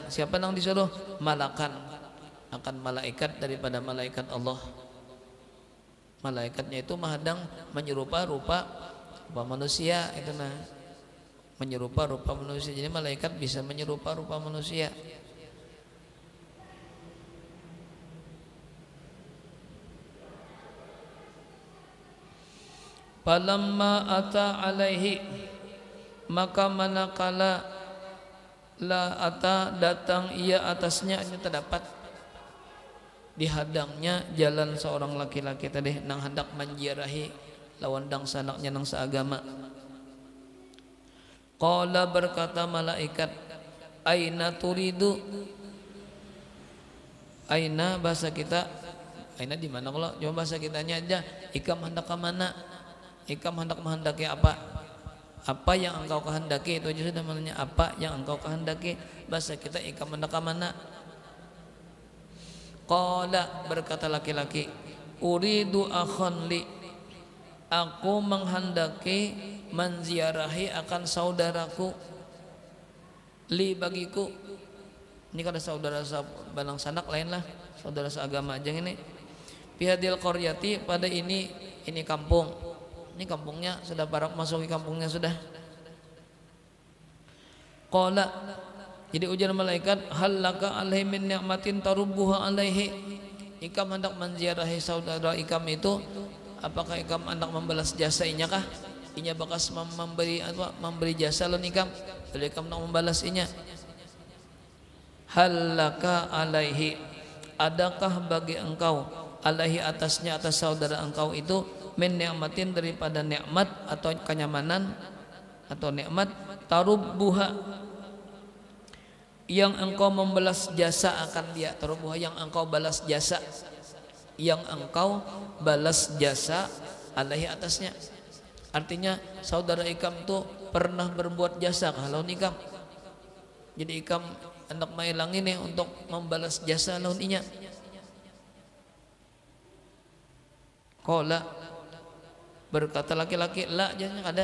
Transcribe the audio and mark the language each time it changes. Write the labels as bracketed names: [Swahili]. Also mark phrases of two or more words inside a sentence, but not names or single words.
[Indonesian] Siapa yang disuruh? Malakan, akan malaikat daripada malaikat Allah. Malaikatnya itu menghadang menyerupa rupa manusia, itu nah, menyerupa rupa manusia. Jadi malaikat bisa menyerupa rupa manusia. [Arabic] فلما أتى عليه, [Banjar] maka manakala la ata datang ia atasnya, ini terdapat dihadangnya jalan seorang laki-laki tadi nang hendak menziarahi lawan dang sanaknya nang seagama. [Indonesian] Qala berkata malaikat, [Arabic] أين تريد. [Banjar] Aina bahasa kita, aina di mana kalau coba bahasa kitanya aja, ikam hendak ke mana? Ikam hendak menghendaki apa? [Indonesian] Apa yang engkau kehendaki, itu aja sudah maknanya, apa yang engkau kehendaki. [Banjar] Bahasa kita ikam hendak ke mana? Qala berkata laki-laki, [Arabic] أريد أخا لي, [Banjar] aku menghendaki menziarahi akan saudaraku, li bagiku. Ini kada saudara balang sanak lain lah, saudara seagama aja ini. [Arabic] بهذه القرية, [Indonesian] pada ini kampung. [Banjar] Ini kampungnya sudah barak masuki kampungnya sudah. [Arabic] قال, [Banjar] jadi ujar malaikat, [Arabic] هل لك عليه من نعمة تربها عليه. [Banjar] Ikam hendak menziarahi saudara ikam itu, apakah ikam hendak membalas jasa inya kah? Inya bakas memberi jasa lon ikam, jadi ikam hendak membalas inya. [Arabic] هل لك عليه, [Indonesian] adakah bagi engkau, alaihi atasnya, atas saudara engkau itu, [Arabic] من نعمة [Indonesian] daripada nikmat atau kenyamanan atau nikmat, tarubbuha yang engkau membalas jasa akan dia, tarubbuha yang engkau balas jasa, yang engkau balas jasa alaihi atasnya. [Banjar] Artinya saudara ikam tuh pernah berbuat jasa kalau ikam, jadi ikam hendak mailang ini untuk membalas jasa lawan inya. [Indonesian] Qala berkata laki-laki, la, jangan ada.